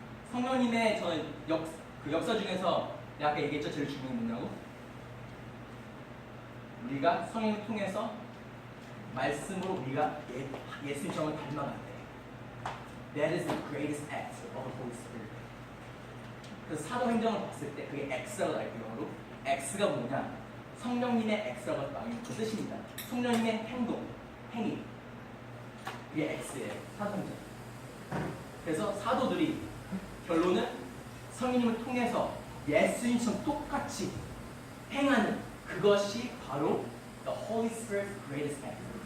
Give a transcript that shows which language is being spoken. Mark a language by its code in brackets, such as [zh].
[ko] 성령님의 저는 그 역사 중에서 내가 아까 얘기했죠. 제일 중요한 게 뭐냐고? 우리가 성령을 통해서 말씀으로 우리가 예수님처럼 닮아간대. [en] That is the greatest act of the Holy Spirit. [ko] 그래서 사도행전을 봤을 때 그게 X라고 나와요. 영어로. X가 뭐냐? 성령님의 X라고 나오는 그 뜻입니다. 성령님의 행동, 행위. 그게 X예요. 사도행전. 그래서 사도들이 결론은 성령님을 통해서 예수님처럼 똑같이 행하는 그것이 바로 [en] the Holy Spirit's greatest act.